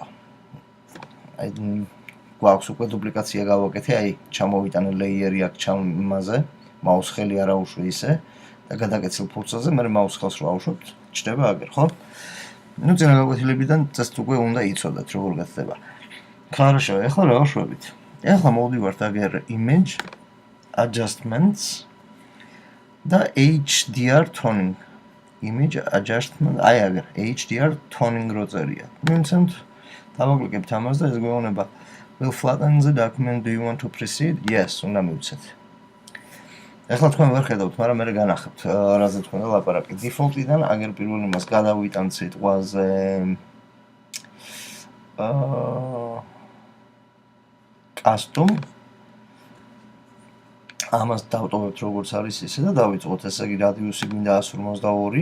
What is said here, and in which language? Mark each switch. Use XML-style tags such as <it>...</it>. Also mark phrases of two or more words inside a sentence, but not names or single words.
<ka>აი გვაქვს უკვე დუპლიკაცია გავაკეთე, აი ჩამოვიტანე ლეიერი აქ ჩამაზე, მაუს ხელი არ აუშვი ისე და გადაკეცილ ფურცელზე, მე მაუს ხელს რო ავუშვებთ, ჩნდება აგერ, ხო? წინა გაკვეთილებიდან წესთ უკვე უნდა იცოდეთ, როგორ გახდება. Хорошо, ახლა რა ვშვებით? ახლა მოვდივართ აგერ</ka> <en>image adjustments</en> <ka>და</ka> <en>HDR toning. Image adjustment,</en> <ka>აი აგერ</ka> <en>HDR toning</en> <ka>რო წერია. მივცემთ, დავაკლიკებთ ამას და ეს გვეუბნება</ka> <en>will flatten the document, do you want to proceed?</en> <ka>Yes, უნდა მივცეთ. ახლა თქვენ ვერ ხედავთ, მაგრამ მე განახებთ, რაზე თქვენ ლაპარაკი. Default-დან აგერ პირველ იმას გადავიტანთ სიტყვაზე custom. ამას დავტოვებთ როგორც არის ისე და დავიწყოთ, ესე იგი რადიუსი გვინდა 152.</ka>